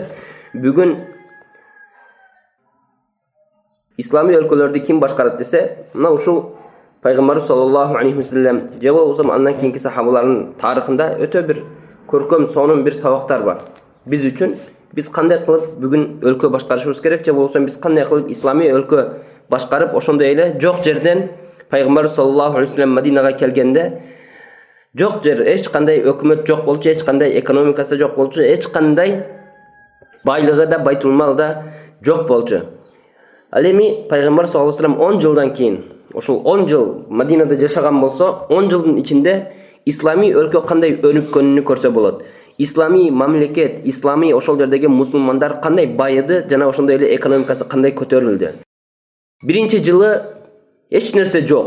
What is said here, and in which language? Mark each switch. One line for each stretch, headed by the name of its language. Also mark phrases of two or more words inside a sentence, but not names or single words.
Kyrgyz: Бүгүн ислами өлкөлөрдү ким башкарат десе, мына ушул пайгамбар
Arabic: صلى الله عليه وسلم
Kyrgyz: же болбосо андан кийинки сахабалардын тарыхында өтө бир көркөм, сонун бир сабактар бар. Биз үчүн биз кандай кылып бүгүн өлкө башкарышыбыз керек, же болбосо биз кандай кылып ислами өлкө башкарып, ошондой эле жок жерден пайгамбар
Arabic: صلى الله عليه وسلم
Kyrgyz: Мадинага келгенде жок жер, эч кандай өкмөт жок болчу, эч кандай экономикасы жок болчу, эч кандай байлыгы да, байтулмал да жок болчу. Ал эми пайгамбар
Arabic: صلى الله عليه وسلم
Kyrgyz: 10 жылдан кийин, ошол 10 жыл Мадинада жашаган болсо, 10 жылдын ичинде ислами өлкө кандай өнүккөнүн көрсө болот. Ислами мамлекет, ислами ошол жердеги мусулмандар кандай байыды жана ошондой эле экономикасы кандай көтөрүлдү. Биринчи жылы эч нерсе жок.